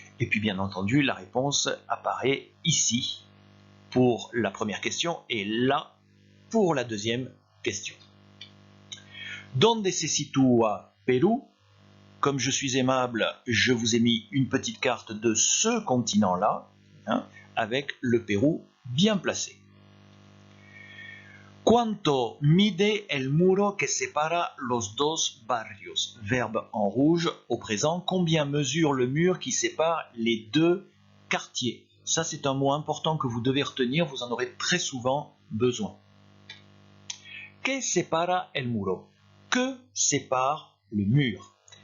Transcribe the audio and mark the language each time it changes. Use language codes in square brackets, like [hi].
[fr] Et puis bien entendu, la réponse apparaît ici pour la première question et là pour la deuxième question. [es] Donde se situa Pérou? [fr] Comme je suis aimable, je vous ai mis une petite carte de ce continent-là, avec le Pérou bien placé. [es] Cuánto mide el muro que separa los dos barrios? [fr] Verbe en rouge au présent. Combien mesure le mur qui sépare les deux quartiers? Ça, c'est un mot important que vous devez retenir, vous en aurez très souvent besoin. [es] Que separa el muro? [fr] Que sépare le mur?